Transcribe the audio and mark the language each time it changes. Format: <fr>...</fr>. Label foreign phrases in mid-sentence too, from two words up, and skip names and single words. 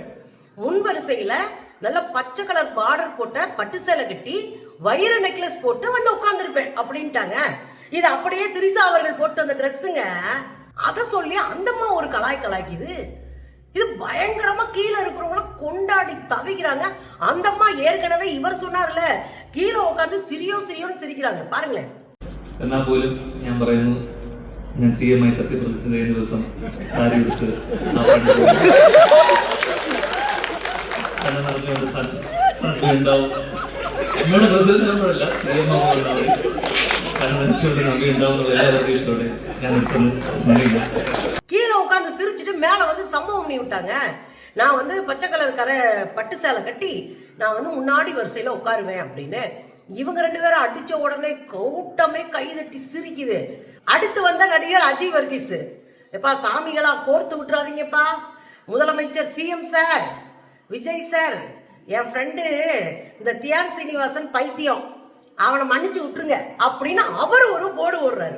<ta>முன் வரிசையில நல்ல பச்சை கலர் பார்டர் போட்ட பட்டு சேலை கட்டி வைர நெக்லஸ் போட்டு வந்து உட்கார்ந்துருப்பேன் அப்படின்ட்டாங்க. இது அப்படியே திரிசா அவர்கள் போட்டு அந்த ட்ரெஸ்ஸுங்க. அதை சொல்லி அந்தம்மா ஒரு கலாய்க்குது. இது பயங்கரமா கீழே இருக்கிறவங்கள கொண்டாடி தவிக்கிறாங்க. அந்தம்மா ஏற்கனவே இவர் சொன்னார்ல, கீழே உட்காந்து சிரியோன்னு சிரிக்கிறாங்க பாருங்களேன்.</ta> <ml>എന്നാൽ പോലും ഞാൻ പറയുന്നു, ഞാൻ CM ആയി സത്യപ്രതിജ്ഞ ചെയ്യുന്ന ദിവസം സാരി എടുത്ത് ഉണ്ടാവും. എന്നോട് പ്രസിഡന്റ് ആകുമ്പോഴല്ല, CM ആകുമ്പോഴാണ് നനച്ചുകൊണ്ട് നമ്പി ഉണ്ടാവുന്ന എല്ലാ പ്രതീക്ഷയോടെ ഞാൻ നിൽക്കുന്നു.</ml> <ta>கீழே உட்காந்து சிரிச்சுட்டு மேல வந்து சம்பவம் பண்ணி விட்டாங்க. நான் வந்து பச்சை கலர் பட்டு சேலை கட்டி நான் வந்து முன்னாடி வரிசையில உட்காருவேன் அப்படின்னு. இவங்க ரெண்டு பேரும் அடிச்ச உடனே கூட்டமே கைதட்டி சிரிக்குது. அடுத்து வந்த நடிகர் அஜய் வர்கீஸ், எப்பா சாமிகளா கோர்த்து விட்டுறாதீங்கப்பா, முதலமைச்சர்</ta> <en>CM sir,</en> <ta>விஜய் சார், என் ஃப்ரெண்டு இந்த தியான் சீனிவாசன் பைத்தியம், அவனை மன்னிச்சு விட்டுருங்க அப்படின்னு அவர் ஒரு போர்டு ஓடுறாரு.</ta>